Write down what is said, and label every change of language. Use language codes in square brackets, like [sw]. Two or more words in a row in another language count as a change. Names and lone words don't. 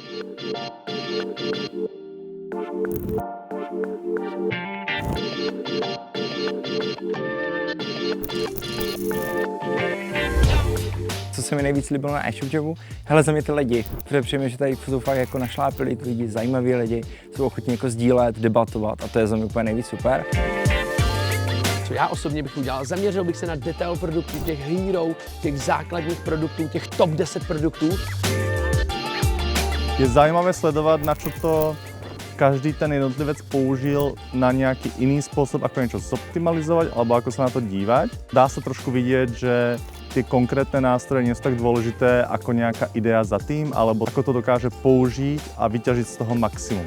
[cs] Co se mi nejvíc líbilo na e-shop, hele, za mě ty lidi, protože přijme, že tady jsou fakt jako našlápili ty lidi, zajímaví lidi, jsou ochotní jako sdílet, debatovat a to je za mě úplně nejvíc super. Co já osobně bych udělal, zaměřil bych se na detail produktů, těch hero, těch základních produktů, těch top 10 produktů. Je zajímavé sledovat, [sk] na čo to každý ten jednotlivec použil na nejaký iný spôsob, ako niečo zoptimalizovať, alebo ako sa na to dívať. Dá sa trošku vidieť, že tie konkrétne nástroje nie sú tak dôležité ako nejaká idea za tým, alebo ako to dokáže použiť a vyťažiť z toho maximum.